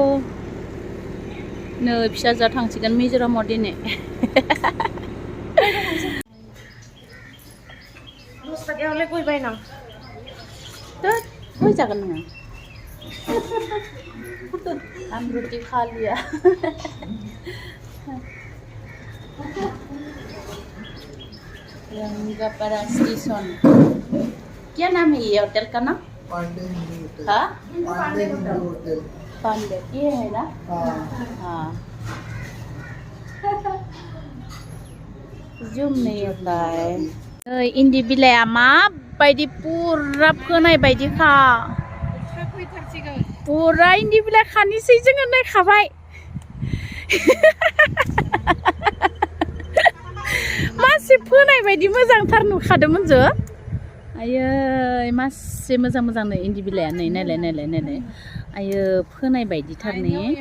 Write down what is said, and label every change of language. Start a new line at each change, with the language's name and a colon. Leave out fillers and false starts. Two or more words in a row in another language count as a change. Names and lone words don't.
Bodo: नै फिसाजोआ थांसिगोन मिज'रामाव दिनै गय बायनां गय जागोन नोङो आं रुटि खालिया रंगापारा स्टेशन
Hindi: क्या नाम है ये होटल का नाम हाँ पांडे ये है ना हाँ जूम नहीं होता है
Bodo: इन्दि बिलाइया माबायदि पुरा फोनाय बायदिखा पुरा इन्दि बिलाइ खानोसै जोङो नायखाबाय मासे फोनाय बायदि मोजांथार नुखादोंमोन जो आयै मासे मोजां नै इन्दि बिलाइया नै नायलाय आयो फोनाय बायदिथार ने